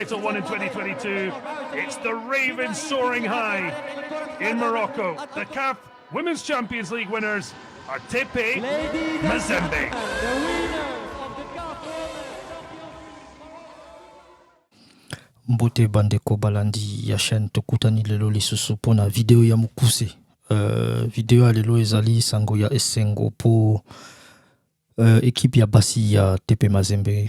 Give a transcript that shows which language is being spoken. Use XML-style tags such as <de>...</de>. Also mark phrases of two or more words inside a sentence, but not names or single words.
<en>Title one in 2022. It's the Ravens soaring high in Morocco. The CAF Women's Champions League winners are Tepe Mazembe.</en> <ln>Mbote bandeko balandi ya chaîne tokutani lelo lisusu pona video ya mukuse. Video ya lelo ezali sango ya esengo po équipe ya basi ya Tepe Mazembe.</ln>